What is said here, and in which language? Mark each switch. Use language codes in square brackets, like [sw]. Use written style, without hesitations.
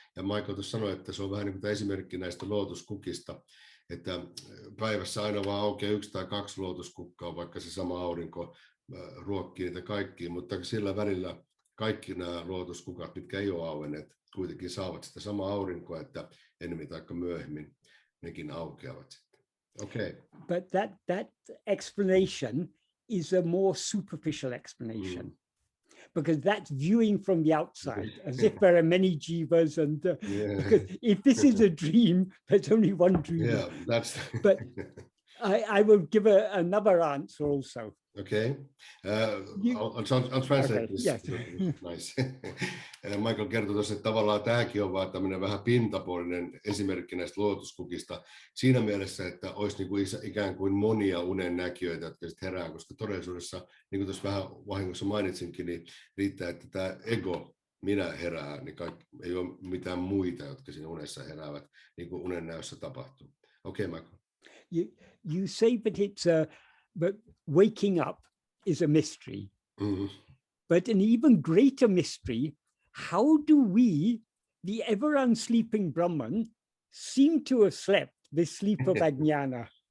[fi] Ja Michael tuossa sanoi, että se on vähän niin kuin esimerkki näistä lootuskukista, että päivässä aina vaan aukeaa 1 tai 2 lootuskukkaa, vaikka se sama aurinko ruokkii niitä kaikkia, mutta sillä välillä kaikki nämä lootuskukat, mitkä ei ole auenneet, kuitenkin saavat sitä samaa aurinkoa, että enemmän tai myöhemmin nekin aukeavat. [en] Okay. But that explanation is a more superficial explanation, because that's viewing from the outside, as if there are many jivas, and because if this is a dream, there's only one dream. Yeah, that's. But I will give another answer also. Okay, I'll translate this. Yes. Nice. [fi] Michael kertoi tuossa, että tavallaan tämäkin on vaan tämmöinen vähän pintapuolinen esimerkki näistä luotuskukista siinä mielessä, että olisi niin kuin ikään kuin monia unennäkijöitä, jotka sitten herää, koska todellisuudessa, niin kuin tuossa vähän vahingossa mainitsinkin, niin riittää, että tämä ego, minä herää, niin ei ole mitään muita, jotka siinä unessa heräävät, niin kuin unennäössä tapahtuu. [en] Okay, Michael. You say that but waking up is a mystery. But an even greater mystery, how do we, the ever unsleeping Brahman, seem to have slept this sleep of ajnana?